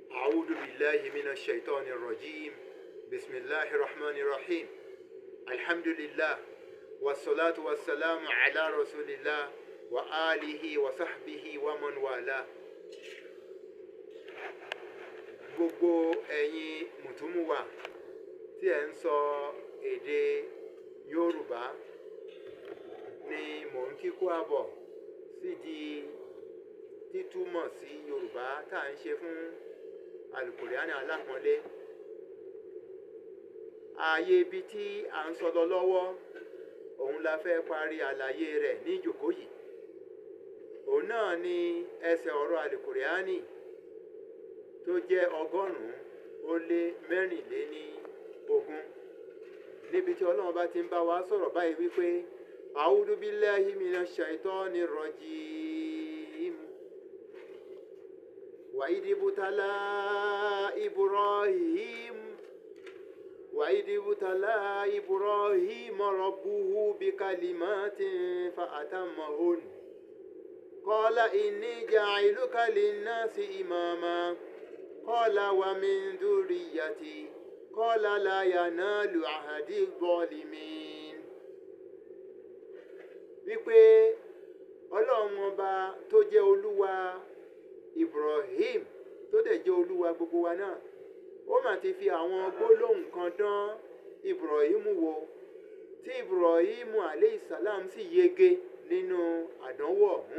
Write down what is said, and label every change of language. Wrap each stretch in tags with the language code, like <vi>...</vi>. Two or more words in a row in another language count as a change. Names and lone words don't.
<ar>أعوذ بالله من الشيطان الرجيم بسم الله الرحمن الرحيم الحمد لله والصلاة والسلام على رسول الله وآله وصحبه ومن والاه.</ar> <yo>Gbogbo ẹ̀yin mùtúmùwà tí ẹ ń sọ èdè Yorùbá ni mò ń kíkó àbọ̀ sídìí títúmọ̀ sí Yorùbá tá à ń ṣe fún Àlùkbùráàni Alapọnle. Ààyè ibi tí à ń sọ lọ lọ́wọ́ òun la fẹ́ parí àlàyé rẹ̀ ní ìjòkó yìí. Òun náà ni ẹsẹ̀ ọ̀rọ̀ Àlùkbùráàni tó jẹ́ 124 níbi tí Ọlọ́run bá ti ń bá wa sọ̀rọ̀ báyìí wípé</yo> <ar>أعوذ بالله من الشيطان الرجيم. وإذ ابتلى إبراهيم ربه بكلمات فأتمهن. قال إني جاعلك للناس إماما. قال ومن ذريتي. قال لا ينال عهدي الظالمين.</ar> <yo>Wípé Ọlọ́run ọba tó jẹ́ Olúwa Ibrahim tó dẹ̀ jẹ́ Olúwa gbogbo wa náà, ó mà ti fi àwọn gbólóhùn kan dán Ibrahim wò tí Ibrahim</yo> <ar>عليه السلام</ar> <yo>sì yege nínú àdánwò ọ̀hún.</yo>